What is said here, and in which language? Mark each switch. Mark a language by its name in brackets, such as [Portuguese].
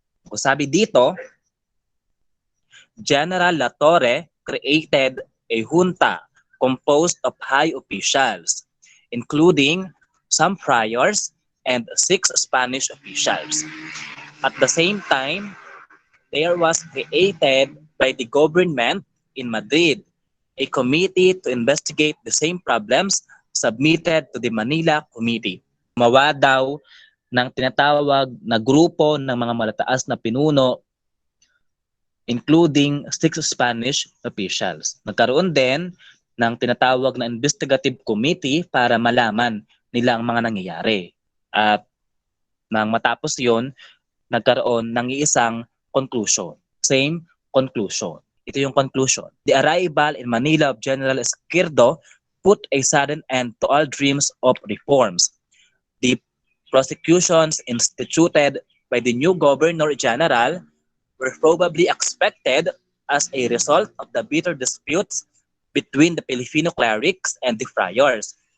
[Filipino] O sabi dito, [English] General Latorre created a junta composed of high officials, including some friars and 6 Spanish officials. At the same time, there was created by the government in Madrid a committee to investigate the same problems submitted to the Manila Committee. [Filipino] Gumawa daw ng tinatawag na grupo ng mga malataas na pinuno [English] including 6 Spanish officials. [Filipino] Nagkaroon din ng tinatawag na investigative committee para malaman nila ang mga nangyayari. At nang matapos yon, nagkaroon ng isang conclusion. [English] Same conclusion. [Filipino] Ito yung conclusion. [English] The arrival in Manila of General Izquierdo put a sudden end to all dreams of reforms. The prosecutions instituted by the new Governor General were probably expected as a result of the bitter disputes between the Filipino clerics and the friars.